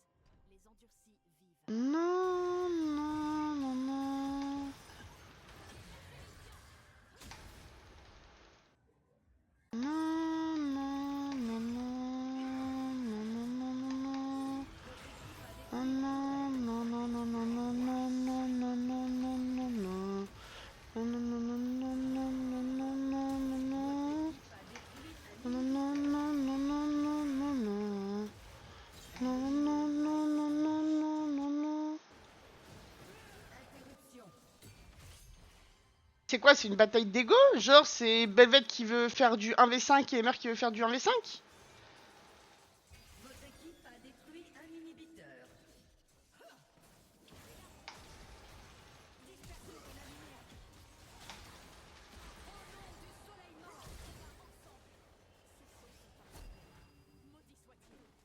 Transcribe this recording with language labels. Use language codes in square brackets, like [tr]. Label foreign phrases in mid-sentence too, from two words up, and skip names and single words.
[fr] Les endurcis vivent. Non, non, non, non. Non, non, non, non, non, non, non, non. Oh non, non, non, non, non, non, non, non, non, non, non, non, non. Non, non, non, non, non, non, non, non, non, non, non. Non, non, non, non, non, non, non, non. Non, non, non, non, non, non, non, non. Interruption. C'est quoi, c'est une bataille d'ego? Genre, c'est Belvet qui veut faire du 1v5 et Emer qui veut faire du 1v5? Votre équipe a détruit un inhibiteur. Maudit soit-il.